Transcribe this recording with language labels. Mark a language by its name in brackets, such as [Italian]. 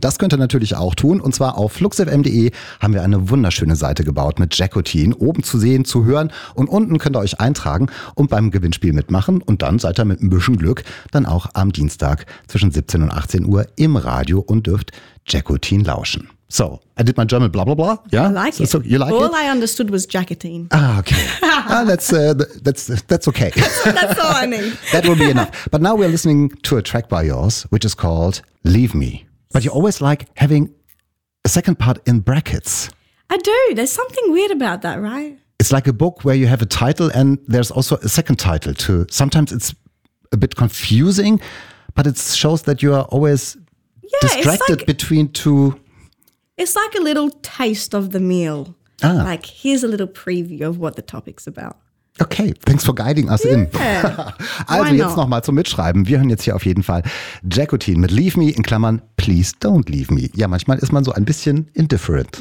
[German] Das könnt ihr natürlich auch tun. Und zwar auf fluxfm.de haben wir eine wunderschöne Seite gebaut mit Jacqueline, oben zu sehen, zu hören. Und unten könnt ihr euch eintragen und beim Gewinnspiel mitmachen. Und dann seid ihr mit ein bisschen Glück dann auch am Dienstag zwischen 17 und 18 Uhr im Radio und dürft Jacqueline lauschen. [English] So, I did my German blah blah blah. Yeah, I like so, it. You like all it? I understood was Jacqueline. Ah, okay. that's okay. That's all I need. That will be enough. But now we're listening to a track by yours, which is called Leave Me. But you always like having a second part in brackets. I do. There's something weird about that, right? It's like a book where you have a title and there's also a second title too. Sometimes it's a bit confusing. But it shows that you are always distracted between two. It's like a little taste of the meal. Ah. Like, here's a little preview of what the topic's about. Okay, thanks for guiding us in. [German] Also jetzt nochmal zum Mitschreiben. Wir hören jetzt hier auf jeden Fall Jacqueline mit Leave Me in Klammern, Please Don't Leave Me. Ja, manchmal ist man so ein bisschen indifferent.